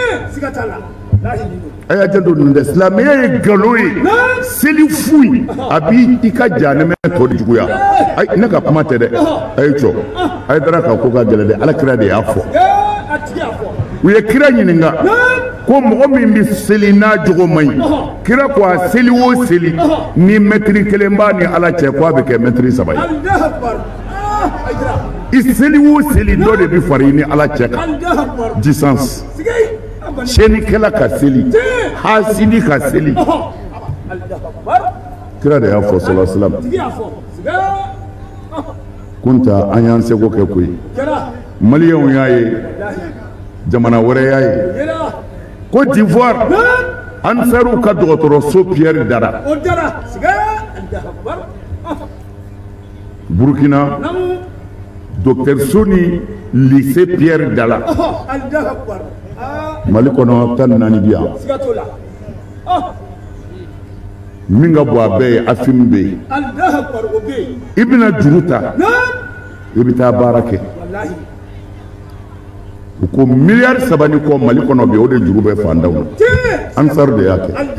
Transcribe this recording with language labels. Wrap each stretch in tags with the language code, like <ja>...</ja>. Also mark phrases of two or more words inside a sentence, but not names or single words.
<bm>a y'a janto nin dɛ silamɛya ye nkalon ye seli foyi a b'i ka jahanɛmɛ tɔ de juguya ne ka kuma tɛ dɛ a ye jɔ Hayidara ka ko ka gɛlɛn dɛ Alakira de y'a fɔ u ye kira ɲininka ko mɔgɔ min bɛ seli n'a jogo man ɲi kira ko a seli o seli ni mɛtiri 1 b'a ni ala cɛ ko a bɛ kɛ mɛtiri 3 ye i seli o seli dɔ de bɛ fara i ni ala cɛ kan distance sɛnikɛla ka seli hasidi ka seli kira de y'a fɔ</bm> <ar>صلى الله عليه وسلم</ar> <bm>kunta an y'an seko kɛ koyi maliyɛnw y'a ye jamana wɛrɛ y'a ye Côte d'Ivoire Ansaru ka dɔgɔtɔrɔso Pierre Dara Burkina Docteur Soni lycée Pierre Dara Mali kɔnɔ 14 bi yan min ka bon a bɛɛ ye Afim bɛ yen i bɛna juru ta i bɛ taa baara kɛ u ko miliyari 3 ni kɔ Mali kɔnɔ bi o de juru bɛ fandaw na Ansaru de y'a kɛ</bm>